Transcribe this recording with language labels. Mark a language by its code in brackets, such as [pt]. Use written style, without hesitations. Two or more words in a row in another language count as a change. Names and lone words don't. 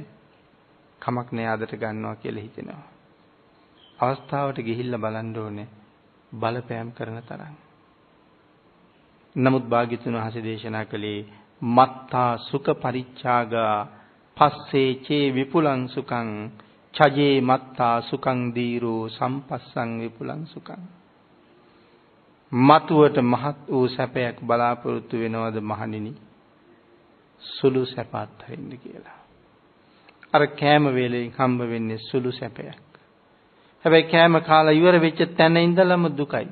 [si] කමක් නෑ අදට ගන්නවා කියලා හිතෙනවා. අවස්ථාවට ගිහිල්ලා බලන්න ඕනේ බලපෑම් කරන තරම්. නමුත් භාග්‍යතුන් වහන්සේ දේශනා කළේ [pi] මත්තා සුඛ පරිච්ඡාගා පස්සේ චේ විපුලං සුඛං චජේ මත්තා සුඛං දීරෝ සම්පස්සං විපුලං සුඛං. [si] මතුවට මහත් වූ සැපයක් බලාපොරොත්තු වෙනවද මහණෙනි? සුළු සැපත් හරින්න කියලා. අර කෑම වේලෙන් හම්බ වෙන්නේ සුළු සැපයක්. හැබැයි කෑම කාලා ඉවර වෙච්ච තැන ඉඳලම දුකයි.